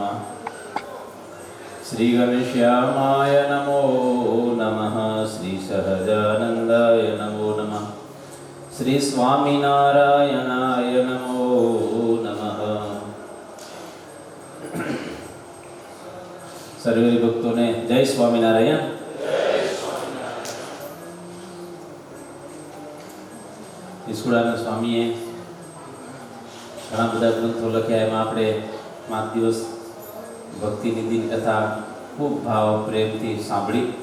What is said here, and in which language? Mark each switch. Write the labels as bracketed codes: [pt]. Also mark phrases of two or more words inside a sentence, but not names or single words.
[sa] श्री घनश्यामाय नमो नमः। श्री सहजानंदाय नमो नमः। श्री स्वामीनारायणाय नमो नमः। [gu] સર્વે ભક્તોને જય સ્વામિનારાયણ। ઈશ્વરાનંદ સ્વામીએ ઘણા બધા ગ્રંથો લખ્યા, એમાં આપણે પાંચ દિવસ ભક્તિ નિધિની કથા ખૂબ ભાવ પ્રેમથી સાંભળી.